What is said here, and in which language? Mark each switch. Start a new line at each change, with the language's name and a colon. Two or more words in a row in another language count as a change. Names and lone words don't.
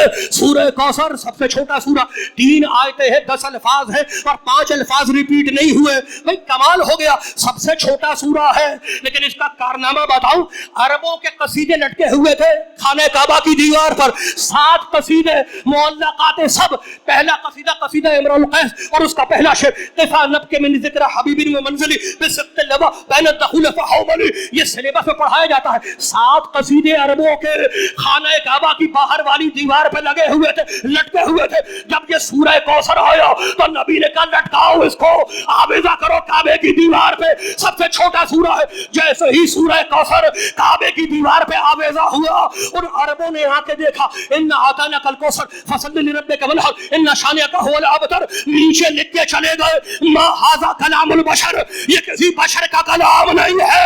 Urdu: سورہ کوثر سب سے چھوٹا سورہ، 3 آیتیں ہیں، 10 الفاظ ہیں اور 5 الفاظ ریپیٹ نہیں ہوئے۔ بھئی کمال ہو گیا، سب سے چھوٹا سورہ ہے، لیکن اس کا کارنامہ بتاؤں، عربوں کے قصیدے لٹکے ہوئے تھے خانہ کعبہ کی دیوار پر، 7 قصیدے معلقات سب۔ پہلا قصیدہ امرؤ القیس اور اس کا پہلا شعر،
Arabic: قفا نبکے من ذکر حبیبی و منزلی بسقط اللوا بین الدخول فحوملی،
Urdu: یہ سلیبس میں پڑھایا جاتا ہے۔ 7 قصیدے عربوں کے خانہ کعبہ کی باہر والی دیوار پہ لگے ہوئے تھے، لٹکے ہوئے تھے۔ جب یہ سورہ کوثر آیا تو نبی نے کہا لٹکاؤ اس کو، آویزہ کرو کعبے کی دیوار پہ، سب سے چھوٹا سورہ ہے۔ جیسے ہی سورہ کوثر کعبے کی دیوار پہ آویزہ ہوا، ان عربوں نے آ کے دیکھا،
Arabic: ان اعطیناک الکوثر فصل لربک وانحر ان شانئک هو الابتر،
Urdu: نیچے لکھ کے چلے گئے
Arabic: ما ھذا کلام البشر،
Urdu: یہ کسی بشر کا کلام نہیں ہے۔